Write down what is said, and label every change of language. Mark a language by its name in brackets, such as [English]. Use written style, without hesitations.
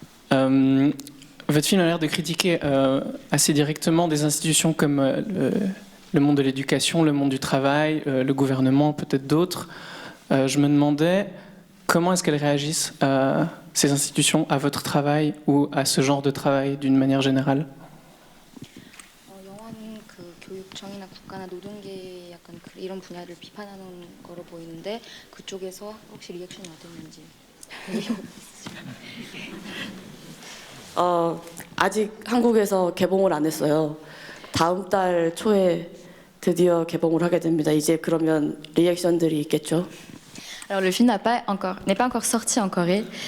[French] Votre film a l'air de critiquer assez directement des institutions comme le monde de l'éducation, le monde du travail, le gouvernement, peut-être d'autres. Je me demandais comment est-ce qu'elles réagissent, ces institutions, à votre travail ou à ce genre de travail d'une manière générale. [Korean] 영화는 그 교육청이나 국가나 노동계 약간 이런 분야를 비판하는 거로 보이는데 그쪽에서 혹시 리액션이 어땠는지. 아직 한국에서 개봉을 안 했어요. 다음 달 초에 드디어 개봉을 하게 됩니다. 이제 그러면 리액션들이 있겠죠. [French] Alors le film n'est pas encore sorti en Corée.